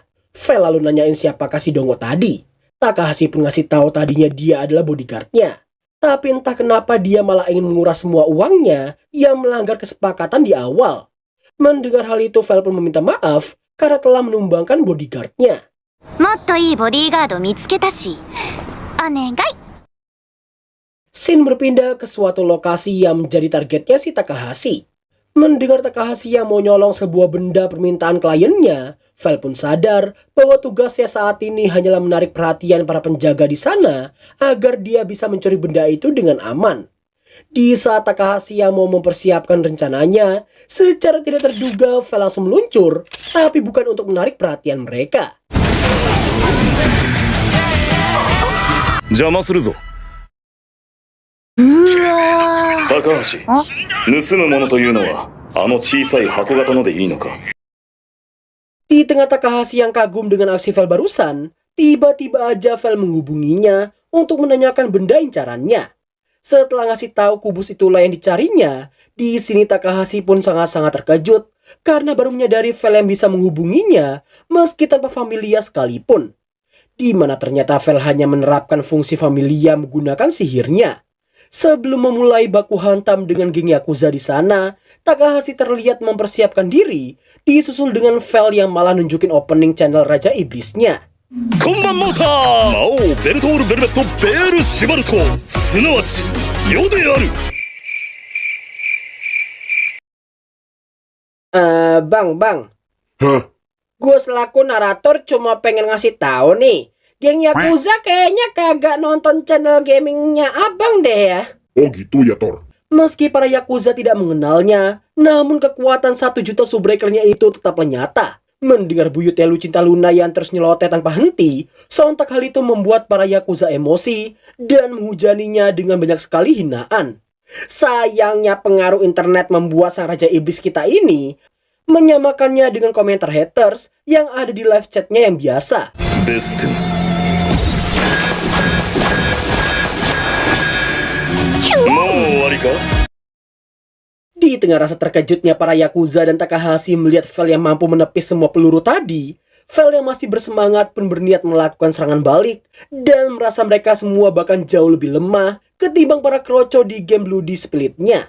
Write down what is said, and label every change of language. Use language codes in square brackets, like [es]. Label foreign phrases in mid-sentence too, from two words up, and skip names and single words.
[id] Vel lalu nanyain siapakah si Dongo tadi. Takahashi pun ngasih tahu tadinya dia adalah bodyguardnya. Tapi entah kenapa dia malah ingin menguras semua uangnya yang melanggar kesepakatan di awal. Mendengar hal itu, Vel pun meminta maaf karena telah menumbangkan bodyguardnya. [ja] もっといいボディーガード見つけたし、お願い。 [id] Scene berpindah ke suatu lokasi yang menjadi targetnya si Takahashi. Mendengar Takahashi yang mau nyolong sebuah benda permintaan kliennya, Vel pun sadar bahwa tugasnya saat ini hanyalah menarik perhatian para penjaga di sana agar dia bisa mencuri benda itu dengan aman. Di saat Takahashi yang mau mempersiapkan rencananya, secara tidak terduga Vel langsung meluncur, tapi bukan untuk menarik perhatian mereka. [ja] 邪魔するぞ。高橋、盗むものというのはあの小さい箱型のでいいのか。 [id] Di tengah Takahashi yang kagum dengan aksi Vel barusan, tiba-tiba aja Vel menghubunginya untuk menanyakan benda incarannya. Setelah ngasih tahu kubus itulah yang dicarinya, di sini Takahashi pun sangat-sangat terkejut karena baru menyadari Vel yang bisa menghubunginya meski tanpa familia sekalipun. Di mana ternyata Vel hanya menerapkan fungsi familia menggunakan sihirnya. Sebelum memulai baku hantam dengan geng Yakuza di sana, Takahashi terlihat mempersiapkan diri, disusul dengan Vel yang malah nunjukin [en] opening channel [id] Raja Iblisnya. [ja] こんばんモーター、魔王ベルトールベルベットベールシュバルト、すなわち世である。 [id] Bang. Gue selaku narator cuma pengen ngasih tahu nih, geng Yakuza kayaknya kagak nonton [en] channel gamingnya [id] abang deh ya. Oh gitu ya, Tor. Meski para Yakuza tidak mengenalnya, namun kekuatan 1 juta Subbreaker-nya itu tetaplah nyata. Mendengar buyutnya Lucinta Luna yang terus nyeloteh tanpa henti, sontak hal itu membuat para Yakuza emosi dan menghujaninya dengan banyak sekali hinaan. Sayangnya pengaruh internet membuat sang Raja Iblis kita ini menyamakannya dengan komentar haters yang ada di [en] live chatnya [id] yang biasa. [ja] ですってもう終わりか [id] Di tengah rasa terkejutnya para Yakuza dan Takahashi melihat Vel yang mampu menepis semua peluru tadi, Vel yang masih bersemangat pun berniat melakukan serangan balik dan merasa mereka semua bahkan jauh lebih lemah ketimbang para kroco di game Bloody Split-nya.